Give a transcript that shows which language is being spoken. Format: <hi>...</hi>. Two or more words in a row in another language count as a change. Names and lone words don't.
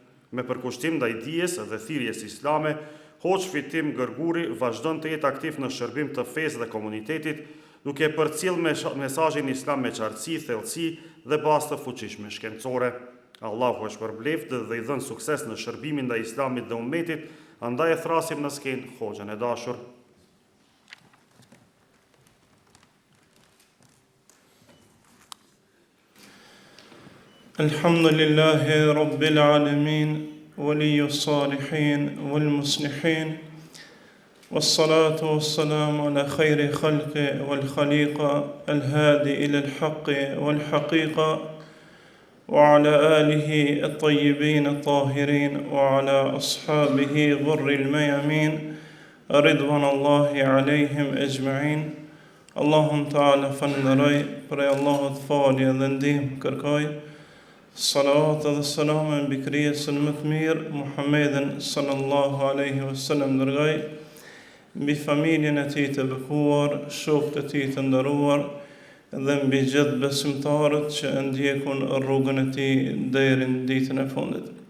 <sq>Me përkushtim ndaj dijes dhe thirrjes islame, Hoxh Fitim Gërguri vazhdon të jetë aktiv në shërbim të fesë dhe komunitetit, duke përcjellë mesazhin islam me qartësi, thellësi dhe bazë të fuqishme shkencore. Allahu është përbleft dhe i dhënë sukses në shërbimin ndaj islamit dhe ummetit, andaj e thrasim në skenë Hoxhën e dashur.</sq> <ar>الحمد لله رب العالمين، ولي الصالحين، والمصلحين، والصلاة والسلام على خير الخلق والخليقة, الهادي إلى الحق والحقيقة، وعلى آله الطيبين الطاهرين، وعلى أصحابه غر الميامين، رضوان الله عليهم أجمعين.</ar> <sq>Allahum ta'ala falënderoj, prej Allahut falje dhe ndihmë kërkoj. Salavat dhe selam mbi krijesën më të mirë, Muhammedin</sq> <ar>صلى الله عليه وسلم</ar> <sq>dërgoj, mbi familjen e tij të bekuar, shokët e tij të nderuar dhe mbi gjithë besimtarët që ndjekun rrugën e tij deri në ditën e fundit.</sq>